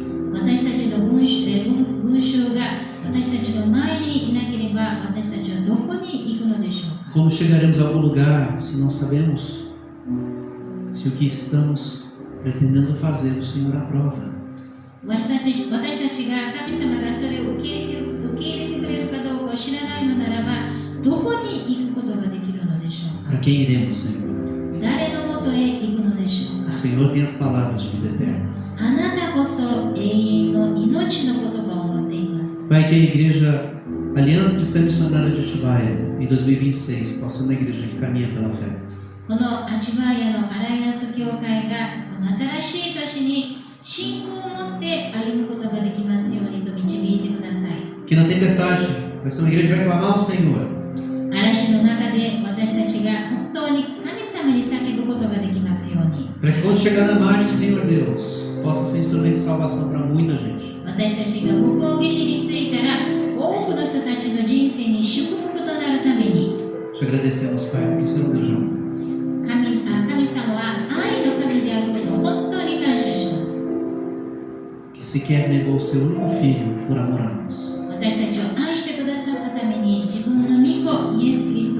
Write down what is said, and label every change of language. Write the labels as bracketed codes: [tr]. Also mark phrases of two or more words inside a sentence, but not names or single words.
[ja] 私たちの群衆が私たちの前にいなければ私たちはどこに行くのでしょうか。 [pt] Como chegaremos a algum lugar se não sabemos se o que estamos pretendendo fazer o Senhor aprova? [ja] 私たちが神様がそれを受け入れてくれるかどうかを知らないのならばどこに行くことができるのでしょうか。 [pt] Para quem iremos, Senhor? [ja] 誰のとへ行くのでしょう [pt] O [ja] か。 [pt] Senhor tem as palavras de vida eterna. [ja] あなたこそ永遠の命の言葉を持っています。 [pt] Pai, que a igreja Aliança Cristã Missionária de Atibaia, em 2026, possa ser uma igreja que caminha pela fé. [ja] このアチバイアのアライアンス教会がこの新しい年に信仰を持って歩むことができますようにと導いてください。 [pt] Que na tempestade vai ser uma igreja que vai clamar ao Senhor. [ja] 嵐の中で私たちが本当に神様に叫ぶことができますように。 [pt] Para que quando chegar na margem, Senhor Deus, possa ser instrumento de salvação para muita gente. [ja] 私たちが向こう岸に着いたら多くの人たちの人生に祝福となるために [pt] Te agradecemos, Pai, porque o Senhor nos ama. [ja] 神様は愛の神であることを本当に感謝します。 [pt] Que sequer negou o seu único filho por amor a nós. [ja] 私たちを愛してくださったために自分の御子イエス・キリスト